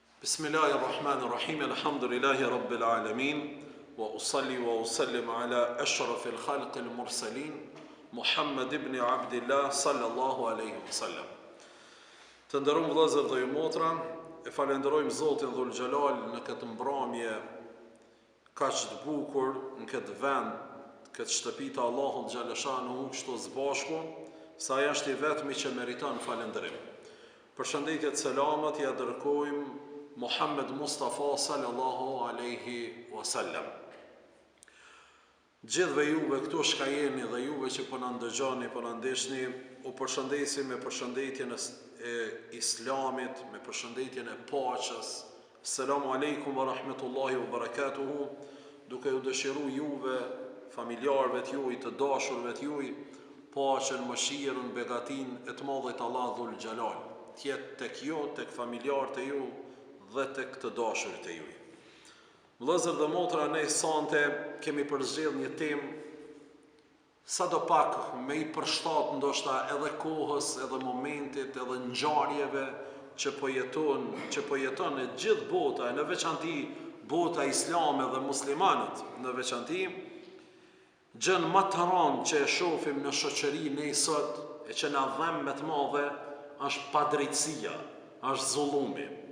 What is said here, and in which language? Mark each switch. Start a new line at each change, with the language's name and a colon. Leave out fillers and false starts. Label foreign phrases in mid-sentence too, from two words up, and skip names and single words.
Arabic: بسم الله الرحمن الرحيم. الحمد لله رب العالمين. وأصلي وأسلم على أشرف الخلق المرسلين، محمد بن عبد الله صلى الله عليه وسلم.
Albanian: Të nderuar vëllezër dhe motra, e falenderojmë Zotin Dhul Xhelal në këtë mbrëmje kaq të bukur, në këtë vend, këtë shtëpi të Allahut xhaleshanu, kështu së bashku, sa ai është i vetmi që meriton falënderim. Përshëndetje të selamat ja dërkojmë Muhammed Mustafa
Arabic: صلى الله عليه وسلم.
Albanian: Gjithëve juve këtu shka jeni dhe juve që po na ndëgjoni, po na ndeshni, u përshëndesim me përshëndetjen e Islamit, me përshëndetjen e paqes.
Arabic: السلام عليكم ورحمة الله وبركاته,
Albanian: duke ju dëshiru juve, familjarëve të juj, të dashurve të juj, paqen, mëshirën, begatin e të madhit Allah Dhul Xhelal, tjetë tek ju, tek familjarët e ju dhe tek të dashurit e juj. Vëllezër dhe motra, ne sante kemi përzgjedhur një temë sa do pak me i përshtat ndoshta edhe kohës, edhe momentit, edhe ngjarjeve që po jeton në gjithë bota, në veçanti bota islame dhe muslimanët, në veçanti gjën më të rëndë që e shohim në shoqërinë e sot e që na dhem me të madhe është padrejtësia, është zullumi.